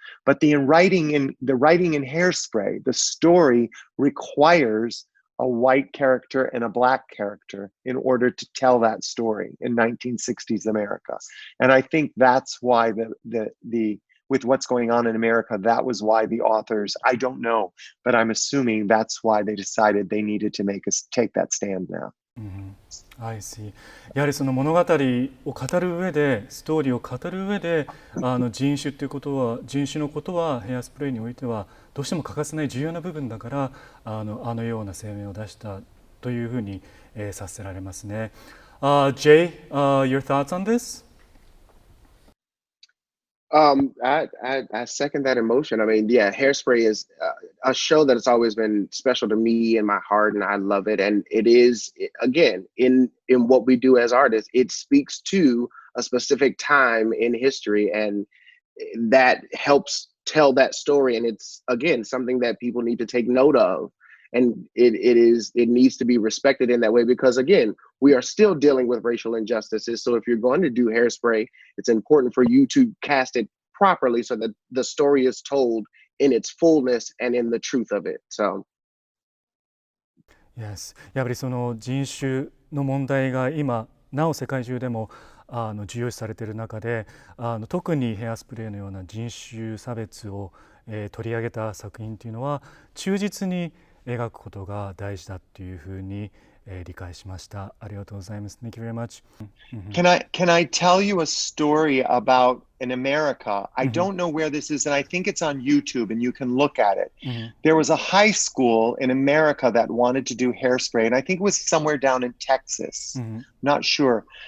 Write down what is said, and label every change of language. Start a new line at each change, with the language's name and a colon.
English: But the writing in Hairspray, the story requires a white character and a black character in order to tell that story in 1960s America. And I think that's why the with what's going on in America, that was why the authors, I don't know, but I'm assuming that's why they decided they needed to take that stand now. I see.
Japanese: やはりその物語を語る上で、ストーリーを語る上で、人種っていうことは、人種のことはヘアスプレーにおいてはどうしても欠かせない重要な部分だから、あのような声明を出したというふうに、させられますね。
English: Jay, your thoughts on this? I second that emotion. I mean, yeah, Hairspray is a show that has always been special to me in my heart, and I love it. And it is, again, in what we do as artists, it speaks to a specific time in history, and that helps tell that story. And it's, again, something that people need to take note of. And it needs to be respected in that way because, again, we are still dealing with racial injustices. So if you're going to do Hairspray, it's important for you to cast it properly so that the story is told in its fullness and in the truth of it. So. Yes.
Japanese: やっぱりその人種の問題が今なお世界中でも重要視されている中で、特にヘアスプレーのような人種差別を、取り上げた作品というのは忠実に描くことが大事だというふうに、理解しました。ありがとうございます。
English: Thank you very much. Can I tell you a story about in America? I don't know where this is, and I think it's on YouTube, and you can look at it. There was a high school in America that wanted to do Hairspray, and I think it was somewhere down in Texas. Not sure.